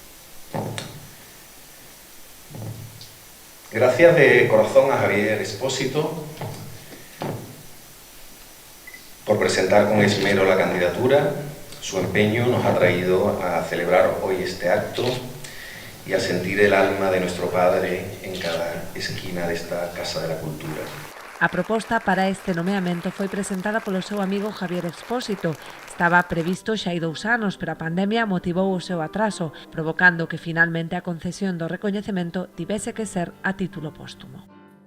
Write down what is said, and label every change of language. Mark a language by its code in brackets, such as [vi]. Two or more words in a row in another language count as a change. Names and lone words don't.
[es] Gracias de corazón a Javier Expósito por presentar con esmero la candidatura. Su empeño nos ha traído a celebrar hoy este acto y a sentir el alma de nuestro padre en cada esquina de esta Casa de la Cultura. [gl] A proposta para este nomeamento foi presentada polo seu amigo Javier Expósito. Estaba previsto xa hai 2 anos, pero a pandemia motivou o seu atraso, provocando que finalmente a concesión do recoñecemento tivese que ser a título póstumo.